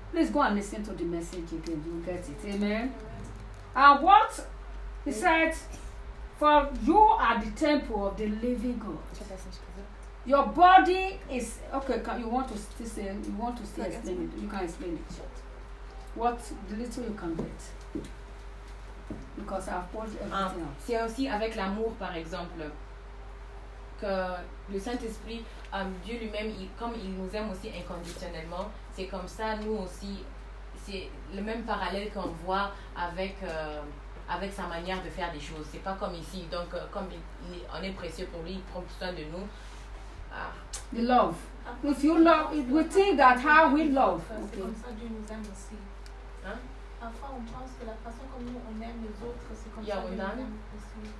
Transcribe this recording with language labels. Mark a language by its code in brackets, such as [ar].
[en] Please go and listen to the message again. You get it. Amen. And what he said, For you are the temple of the living God. Your body is okay. You want to explain it. You can explain it. What the little you can get. Because I've poured everything out. [fr] C'est aussi avec l'amour, par exemple, que le Saint-Esprit, Dieu lui-même, comme il nous aime aussi inconditionnellement, c'est comme ça, nous aussi, c'est le même parallèle qu'on voit avec, avec sa manière de faire des choses. C'est pas comme ici. Donc, comme on est précieux pour lui, il prend soin de nous. [en] The love. If you love, we think that how we love. [fr] C'est comme ça Dieu nous aime aussi. Parfois, on pense que la façon comme nous, on aime les autres, c'est comme ça Dieu nous aime aussi.